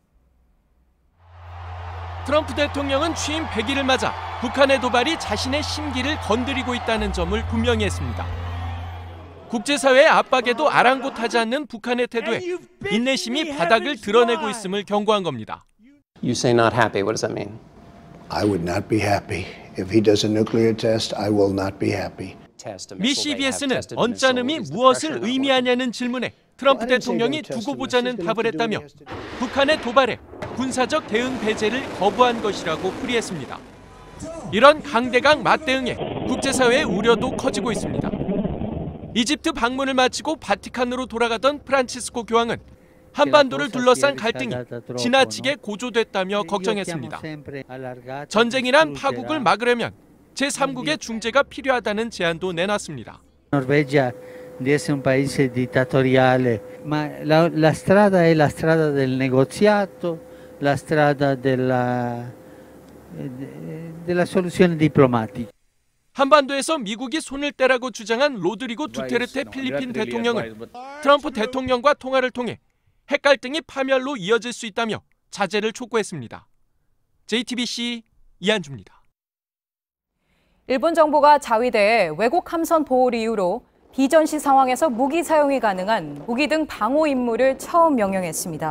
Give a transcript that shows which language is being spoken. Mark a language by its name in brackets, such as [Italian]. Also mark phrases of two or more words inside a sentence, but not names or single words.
[Korean] 트럼프 대통령은 취임 100일을 맞아 북한의 도발이 자신의 심기를 건드리고 있다는 점을 분명히 했습니다. 국제사회의 압박에도 아랑곳하지 않는 북한의 태도에 인내심이 바닥을 드러내고 있음을 경고한 겁니다. [English] You say not happy. What does that mean? I would not be happy. If he does a nuclear test, I will not be happy. [Korean] 미 CBS는 언짢음이 무엇을 의미하냐는 질문에 트럼프 대통령이 두고 보자는 답을 했다며 북한의 도발에 군사적 대응 배제를 거부한 것이라고 풀이했습니다. 이런 강대강 맞대응에 국제사회의 우려도 커지고 있습니다. 이집트 방문을 마치고 바티칸으로 돌아가던 프란치스코 교황은 한반도를 둘러싼 갈등이 지나치게 고조됐다며 걱정했습니다. 전쟁이란 파국을 막으려면 제3국의 중재가 필요하다는 제안도 내놨습니다. [Italian] Norvegia di essere un paese dittatoriale, ma la strada è la strada del negoziato, la strada della soluzione diplomatica. [Korean] 한반도에서 미국이 손을 떼라고 주장한 로드리고 두테르테 필리핀 대통령은 트럼프 대통령과 통화를 통해 핵 갈등이 파멸로 이어질 수 있다며 자제를 촉구했습니다. JTBC 이한주입니다. 일본 정부가 자위대에 왜곡 함선 보호를 이유로 비전시 상황에서 무기 사용이 가능한 무기 등 방호 임무를 처음 명령했습니다.